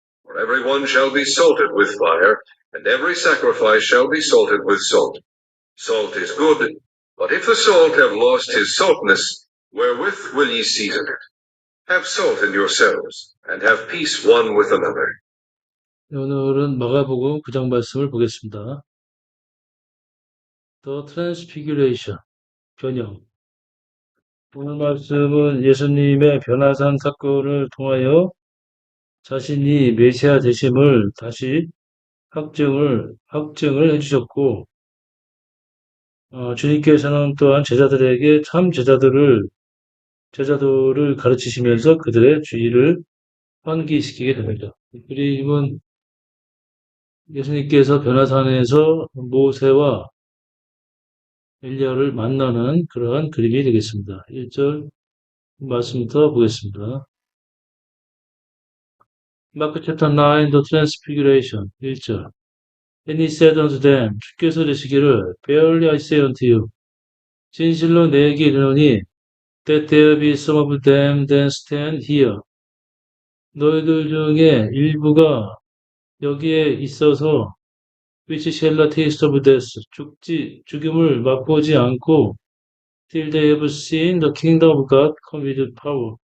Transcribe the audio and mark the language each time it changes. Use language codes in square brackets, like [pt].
[en] For every one shall be salted with fire, and every sacrifice shall be salted with salt. Salt is good, but if the salt have lost his saltness, wherewith will ye season it? Have salt in yourselves, and have peace one with another. [ko] 오늘은 마가복음 9장 말씀을 보겠습니다. [en] The Transfiguration, [ko] 변형. 오늘 말씀은 예수님의 변화산 사건을 통하여 자신이 메시아 되심을 다시 확증을 해주셨고, 주님께서는 또한 제자들에게 참 제자들을 가르치시면서 그들의 주의를 환기시키게 됩니다. 이 그림은 예수님께서 변화산에서 모세와 엘리야를 만나는 그러한 그림이 되겠습니다. 1절 말씀부터 보겠습니다. [en] 마크 챕터 9, The Transfiguration 1절 And he said unto them, [ko] 주께서 이르시기를 [en] Verily I say unto you, [ko] 진실로 내게 이르노니 [en] that there be some of them that stand here. [ko] 너희들 중에 일부가 여기에 있어서 [en] which shall not taste of death, [ko] 죽음을 맛보지 않고 [en] till they have seen the kingdom of God come with power.